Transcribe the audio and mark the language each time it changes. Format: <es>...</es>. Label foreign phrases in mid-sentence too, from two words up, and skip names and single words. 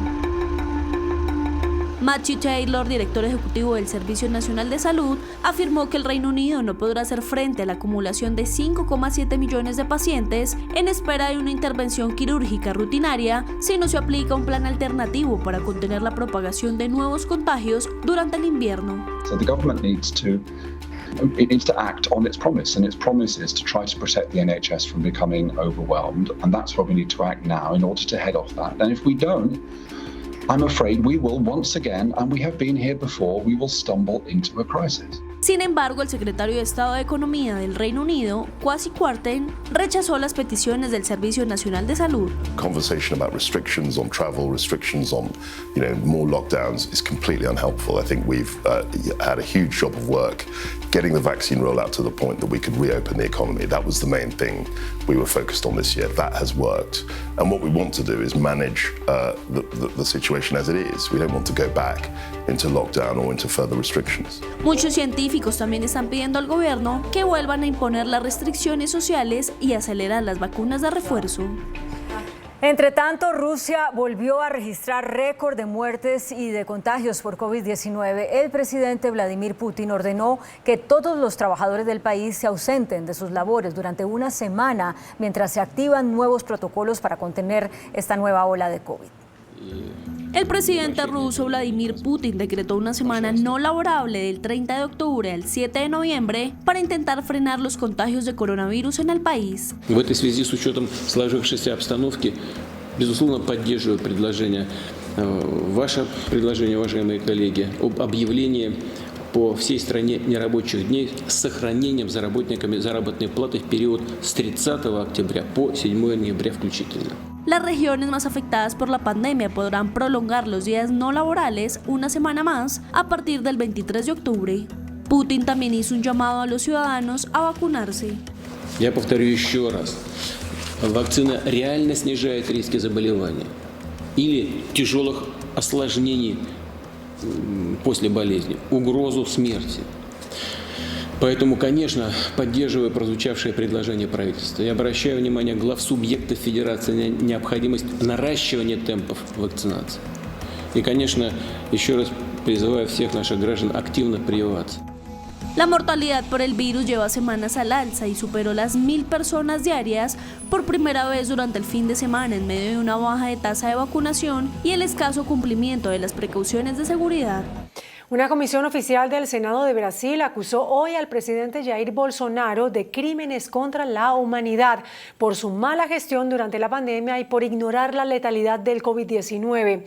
<es>Matthew Taylor, director ejecutivo del Servicio Nacional de Salud, afirmó que el Reino Unido no podrá hacer frente a la acumulación de 5,7 millones de pacientes en espera de una intervención quirúrgica rutinaria si no se aplica un plan alternativo para contener la propagación de nuevos contagios durante el invierno.</es> <en>So the government needs to act on its promise, and its promise is to try to protect the NHS from becoming overwhelmed, and that's where we need to act now in order to head off that. And if we don't, I'm afraid we will once again, and we have been here before, we will stumble into a crisis.</en> <es>Sin embargo, el secretario de Estado de Economía del Reino Unido, Kwasi Kwarteng, rechazó las peticiones del Servicio Nacional de Salud.</es> <en>Conversation about restrictions on travel, restrictions on, more lockdowns is completely unhelpful. I think we've had a huge job of work getting the vaccine rollout to the point that we could reopen the economy. That was the main thing we were focused on this year. That has worked. And what we want to do is manage the situation as it is. We don't want to go back into lockdown or into further restrictions.</en> <es>Muchos científicos también están pidiendo al gobierno que vuelvan a imponer las restricciones sociales y acelerar las vacunas de refuerzo. Entre tanto, Rusia volvió a registrar récord de muertes y de contagios por COVID-19. El presidente Vladimir Putin ordenó que todos los trabajadores del país se ausenten de sus labores durante una semana mientras se activan nuevos protocolos para contener esta nueva ola de COVID. El presidente ruso Vladimir Putin decretó una semana no laborable del 30 de octubre al 7 de noviembre para intentar frenar los contagios de coronavirus en el país.</es> <ru>В этой связи, с учетом сложившейся обстановки, безусловно, поддерживаю ваше предложение, уважаемые коллеги, об объявлении по всей стране нерабочих дней с сохранением за работниками заработной платы в период с 30 октября по 7 ноября включительно.</ru> <es>Las regiones más afectadas por la pandemia podrán prolongar los días no laborales una semana más a partir del 23 de octubre. Putin también hizo un llamado a los ciudadanos a vacunarse.</es> <ru>Я повторю еще раз. Вакцина реально снижает риски заболевания или тяжелых осложнений после болезни, угрозу смерти. Поэтому, конечно, поддерживаю прозвучавшее предложение правительства. Я обращаю внимание глав субъектов Федерации на необходимость наращивания темпов вакцинации. И, конечно, еще раз призываю всех наших граждан активно прививаться.</ru> <es>La mortalidad por el virus lleva semanas al alza y superó las 1.000 personas diarias por primera vez durante el fin de semana en medio de una baja de tasa de vacunación y el escaso cumplimiento de las precauciones de seguridad. Una comisión oficial del Senado de Brasil acusó hoy al presidente Jair Bolsonaro de crímenes contra la humanidad por su mala gestión durante la pandemia y por ignorar la letalidad del COVID-19.</es>